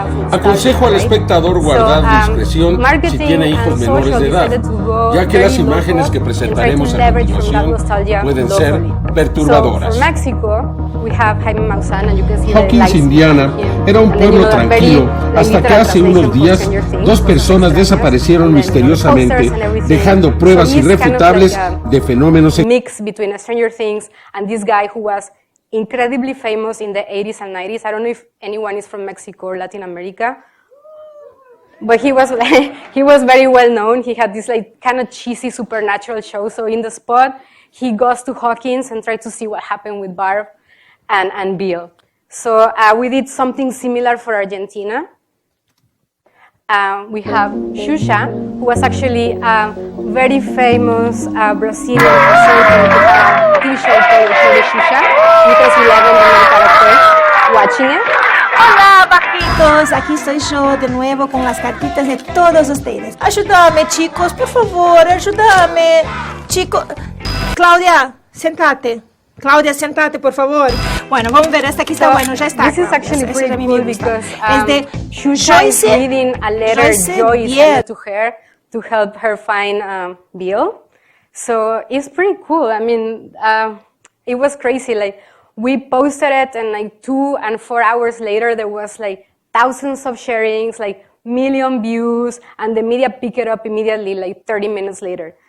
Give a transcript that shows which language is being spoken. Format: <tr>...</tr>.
<es>Aconsejo al espectador guardar discreción si tiene hijos menores de edad, ya que las imágenes que presentaremos a continuación pueden ser perturbadoras. Hawkins, Indiana, era un pueblo tranquilo hasta que hace unos días 2 personas desaparecieron misteriosamente, dejando pruebas irrefutables de fenómenos.</es> <en>Mix between Stranger Things and this guy who was incredibly famous in the 80s and 90s. I don't know if anyone is from Mexico or Latin America, but he was very well known. He had this kind of cheesy supernatural show. So in the spot, he goes to Hawkins and tries to see what happened with Barb and Bill. So we did something similar for Argentina. We have Xuxa, who was actually a very famous Brazilian TV show called Xuxa. You can see 11 the main character watching it.</en> <es>Hola, bajitos, aquí estoy yo de nuevo con las cartitas de todos ustedes. Ayúdame, chicos, por favor, ayúdame. Chicos, Claudia, Sentate. Claudia, sentate, por favor. Bueno, vamos a ver, esta aquí está bueno, ya está.</es> <en>This is actually pretty cool because Shusha is reading a letter Joyce sent to her to help her find Bill. So it's pretty cool. I mean, it was crazy. Like, we posted it, and like 2 and 4 hours later, there was like thousands of sharings, like million views, and the media picked it up immediately, like 30 minutes later.</en>